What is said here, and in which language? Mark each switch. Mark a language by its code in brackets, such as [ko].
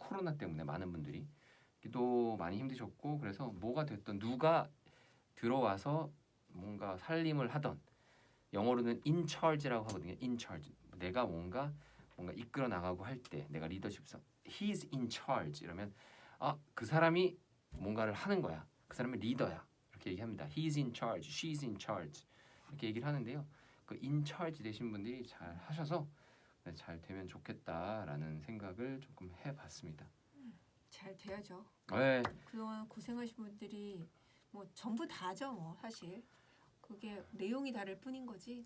[ko] 코로나 때문에 많은 분들이 또 많이 힘드셨고 그래서 뭐가 됐든 누가 들어와서 뭔가 살림을 하던 영어로는 in charge라고 하거든요. in charge. 내가 뭔가 이끌어 나가고 할 때 내가 리더십상 [en] he's in charge [ko] 이러면 그 사람이 뭔가를 하는 거야. 그 사람이 리더야. 이렇게 얘기합니다. [en] he's in charge, she's in charge [ko] 이렇게 얘기를 하는데요. 그 in charge 되신 분들이 잘 하셔서 잘 되면 좋겠다라는 생각을 조금 해봤습니다. 잘 돼야죠. 네. 그동안 고생하신 분들이 뭐 전부 다죠, 뭐 사실. 그게 내용이 다를 뿐인 거지.